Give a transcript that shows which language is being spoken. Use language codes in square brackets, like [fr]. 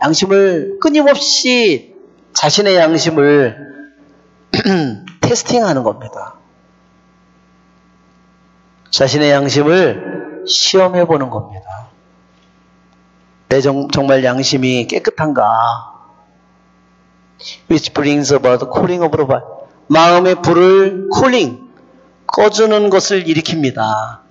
[ko] 양심을 끊임없이 자신의 양심을 테스팅하는 겁니다. 자신의 양심을 시험해 보는 겁니다. 내 정말 양심이 깨끗한가? [en] Which brings about the cooling of the fire. [ko] 마음의 불을 꺼주는 것을 일으킵니다.